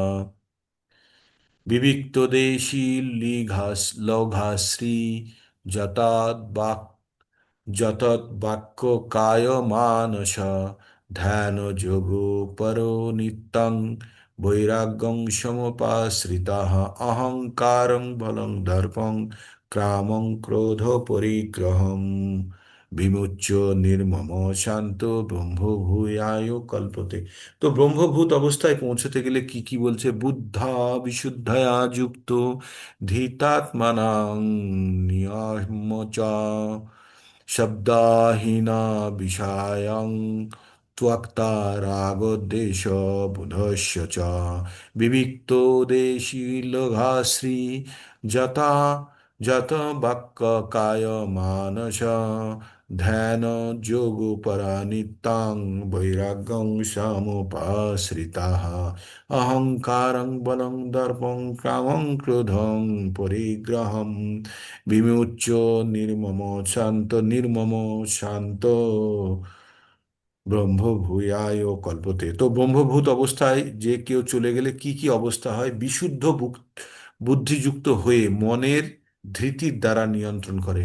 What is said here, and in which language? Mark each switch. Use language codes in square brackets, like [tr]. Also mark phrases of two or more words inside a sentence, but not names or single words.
[sa] বিবিক্তদেশী লঘাশ্রী যতাৎ যতৎ বাক্য কায় মানস ধ্যান যোগ পরো নিত্যং বৈরাগ্যং সমুপাশ্রিতাঃ অহংকারং বলং দর্পং কামং ক্রোধ পরিগ্রহম বিমুচ্য নির্মম শান্ত ব্রহ্মভূয়ায় কল্পতে। [bn] তো ব্রহ্মভূত অবস্থায় পৌঁছতে গেলে কি কি বলছে? [sa] বুদ্ধা বিশুদ্ধয়া যুক্ত ধীতাত্মানাং নিয়ম্য চ শব্দাহীনা বিষয়াং ত্যক্তা রাগদ্বেষ বুধস্য চ বিবিক্ত দেশী লঘাশ্রী যতা যত বাক্য কায় মানস ধ্যান যোগ পরা নিত্যাং বৈরাগ্যং সমুপাশ্রিতাঃ অহংকারং বলং দর্পং কামং ক্রোধং পরিগ্রহম বিমুচ্য নির্মম শান্ত ব্রহ্মভূয়ায় কল্পতে। [bn] তো ব্রহ্মভূত অবস্থায় যে কেউ চলে গেলে কি কি অবস্থা হয়? বিশুদ্ধ বুদ্ধিযুক্ত হয়ে মনের ধৃতির দ্বারা নিয়ন্ত্রণ করে।